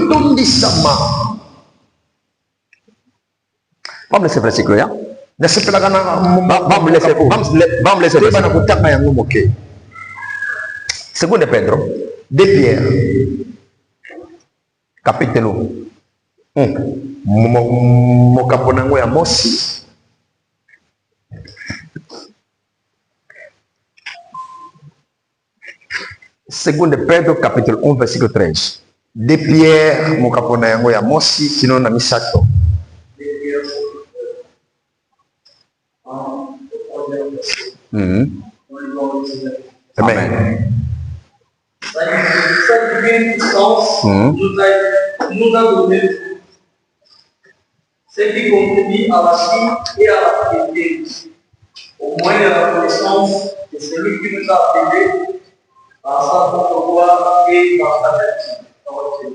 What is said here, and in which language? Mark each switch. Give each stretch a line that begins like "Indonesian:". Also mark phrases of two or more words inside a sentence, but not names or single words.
Portuguese: Vamos ler esse versículo, já? Vamos ler esse versículo. Segundo Pedro,
French: de Pierre,
Portuguese: capítulo 1.
Lingala: Mokaponango ya mosi.
Portuguese: Segundo Pedro, capítulo 1, versículo 3.
French: De Pierre,
Lingala: mokaponango ya mosi, sino na misato. Amen.
French: Cette divine puissance nous a donné ce qui contribue à la vie et à la piété, au moyen de la connaissance de celui qui nous a appelés à sa propre gloire et dans sa vertu.